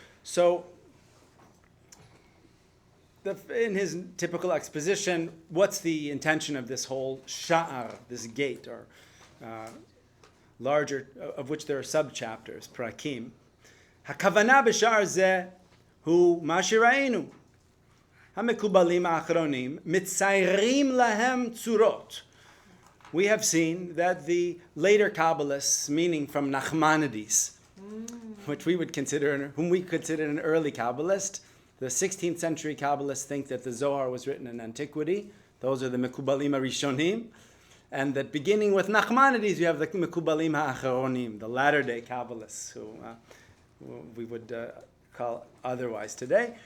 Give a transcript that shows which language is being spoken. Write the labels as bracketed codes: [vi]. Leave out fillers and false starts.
[en] So, in his typical exposition, what's the intention of this whole sha'ar, this gate, or larger, of which there are sub-chapters, prakim. [he] Hakavana b'sha'ar zeh hu ma shira'enu. המקובלים האחרונים מציירים להם צורות. [en] We have seen that the later Kabbalists, meaning from Nachmanides, which we would consider, whom we consider an early Kabbalist, the 16th century Kabbalists think that the Zohar was written in antiquity. Those are the Mekubalim HaRishonim. And that beginning with Nachmanides, you have the Mekubalim HaAcharonim, the latter-day Kabbalists, who we would call otherwise today.